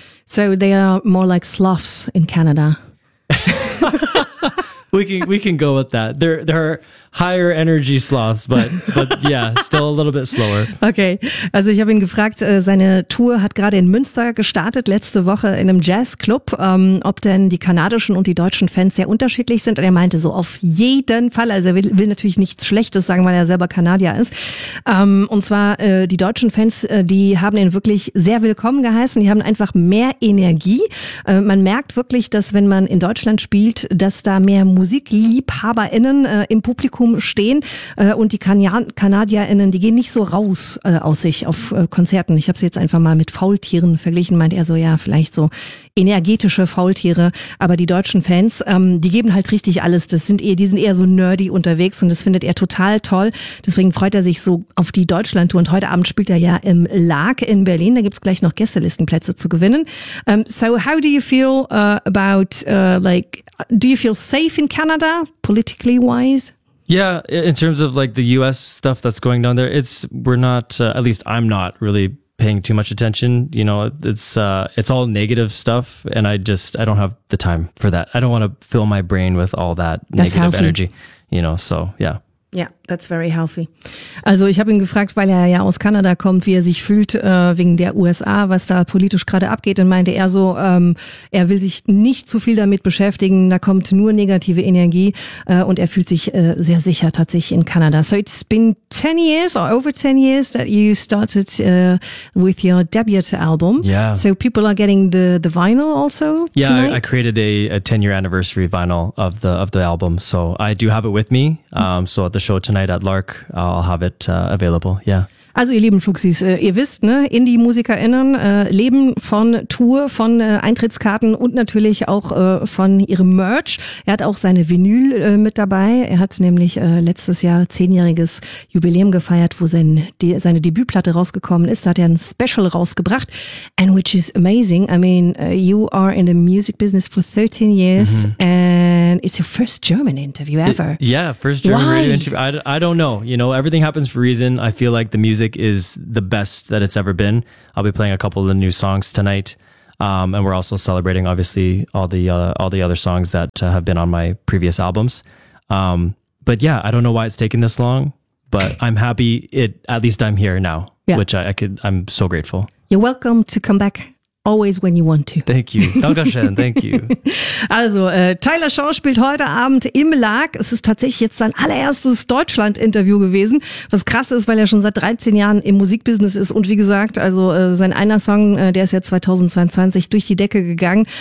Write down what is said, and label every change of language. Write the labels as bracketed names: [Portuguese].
[English] So they are more like sloths in Canada. we can go with that. There are higher energy sloths, but yeah, still a little bit slower. Okay. [German] Also ich habe ihn gefragt, seine Tour hat gerade in Münster gestartet, letzte Woche in einem Jazzclub, ob denn die kanadischen und die deutschen Fans sehr unterschiedlich sind. Und er meinte so, auf jeden Fall, also er will natürlich nichts Schlechtes sagen, weil er selber Kanadier ist. Und zwar die deutschen Fans, die haben ihn wirklich sehr willkommen geheißen. Die haben einfach mehr Energie. Man merkt wirklich, dass wenn man in Deutschland spielt, dass da mehr MusikliebhaberInnen im Publikum stehen und die KanadierInnen, die gehen nicht so raus aus sich auf Konzerten. Ich habe sie jetzt einfach mal mit Faultieren verglichen, meint er so, ja, vielleicht so energetische Faultiere, aber die deutschen Fans, die geben halt richtig alles. Die sind eher so nerdy unterwegs und das findet er total toll. Deswegen freut er sich so auf die Deutschlandtour und heute Abend spielt er ja im LAG in Berlin. Da gibt's gleich noch Gästelistenplätze zu gewinnen. [English] So how do you feel about like, do you feel safe in Canada politically wise? Yeah, in terms of like the US stuff that's going down there, at least I'm not really paying too much attention, you know, it's all negative stuff and I don't have the time for that. I don't want to fill my brain with all that negative energy, you know, so yeah. Yeah, that's very healthy. [German] Also ich habe ihn gefragt, weil er ja aus Kanada kommt, wie er sich fühlt wegen der USA, was da politisch gerade abgeht. Dann meinte er so, er will sich nicht zu viel damit beschäftigen. Da kommt nur negative Energie und er fühlt sich sehr sicher tatsächlich in Kanada. [English] So it's been 10 years or over 10 years that you started with your debut album. Yeah. So people are getting the vinyl also. Yeah, tonight. I created a 10-year anniversary vinyl of the album. So I do have it with me. So at the show tonight at LARC, I'll have it available, yeah. [German] Also ihr lieben Fluxis, ihr wisst, ne, Indie-MusikerInnen leben von Tour, von Eintrittskarten und natürlich auch von ihrem Merch. Er hat auch seine Vinyl mit dabei. Er hat nämlich letztes Jahr 10-jähriges Jubiläum gefeiert, wo seine Debütplatte rausgekommen ist. Da hat er ein Special rausgebracht. [English] And which is amazing. I mean, you are in the music business for 13 years and it's your first German interview ever. Yeah, first German Why? Radio interview. I don't know. You know, everything happens for a reason. I feel like the music is the best that it's ever been. I'll be playing a couple of the new songs tonight. And we're also celebrating, obviously, all the other songs that have been on my previous albums. But yeah, I don't know why it's taken this long, but I'm happy at least I'm here now, which I'm so grateful. You're welcome to come back. Always when you want to. Thank you. Dankeschön, thank you. [German] Also, Tyler Shaw spielt heute Abend im LAG. Es ist tatsächlich jetzt sein allererstes Deutschland-Interview gewesen. Was krass ist, weil er schon seit 13 Jahren im Musikbusiness ist. Und wie gesagt, also sein einer Song, der ist ja 2022 durch die Decke gegangen.